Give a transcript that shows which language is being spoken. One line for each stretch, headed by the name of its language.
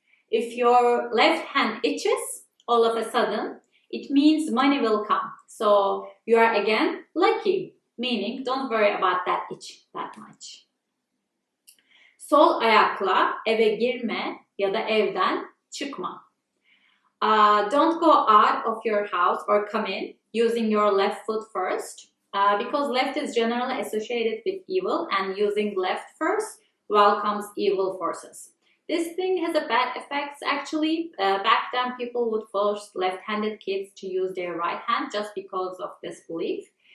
English: If your left hand itches, all of a sudden, it means money will come. So you are again lucky, meaning don't worry about that itch that much.
Turkish: Sol ayakla eve girme ya da evden çıkma.
English: Don't go out of your house or come in using your left foot first because left is generally associated with evil and using left first welcomes evil forces. This thing has a bad effects actually. Back then people would force left-handed kids to use their right hand just because of this belief.